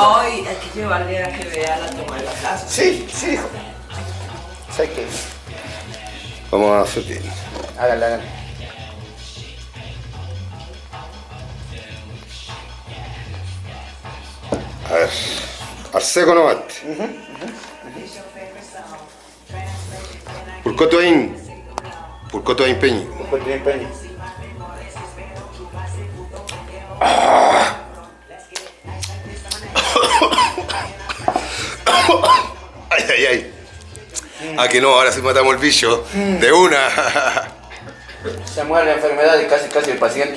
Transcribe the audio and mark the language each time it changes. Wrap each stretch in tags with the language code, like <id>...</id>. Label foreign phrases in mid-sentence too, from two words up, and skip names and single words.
<es>Ay, hay que llevarle a que vea la toma de la casa. Sí, hijo. Sé que. Vamos a hacer bien. Hágale, hágale. A ver. Al seco nomás.</es> <arn>Purcoto ain Peñi.</arn> <es>Pues bien, Peña. Ay, ay, ay. Ah, que no, ahora sí matamos el bicho. De una. Se muere la enfermedad y casi el paciente.</es>